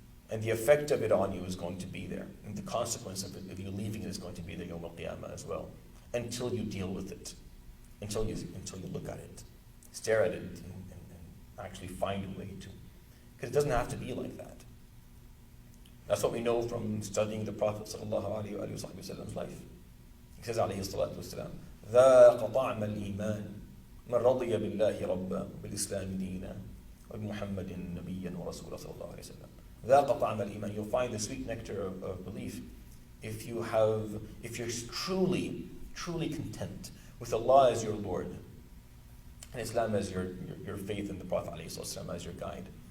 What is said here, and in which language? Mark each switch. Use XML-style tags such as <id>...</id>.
<en>And the effect of it on you is going to be there. And the consequence of it, if you leaving it, is going to be there Yawm al-Qiyamah as well. Until you deal with it. Until you look at it. Stare at it and actually find a way to. Because it doesn't have to be like that. That's what we know from studying the Prophet ﷺ's life. He says</en> <ar>alayhi salatu wasalam, ذَاقَ طَعْمَ الْإِيمَانِ مَنْ رَضِيَ بِاللَّهِ رَبًّا وَبِالْإِسْلَامِ دِينًا وَبِمُحَمَّدٍ نَبِيًّا وَرَسُولًا صلى الله عليه وسلم. ذَاقَ طَعْمَ الْإِيمَانِ.</ar> <en>You'll find the sweet nectar of belief if you're truly content with Allah as your Lord and Islam as your faith in the Prophet ﷺ as your guide.</en>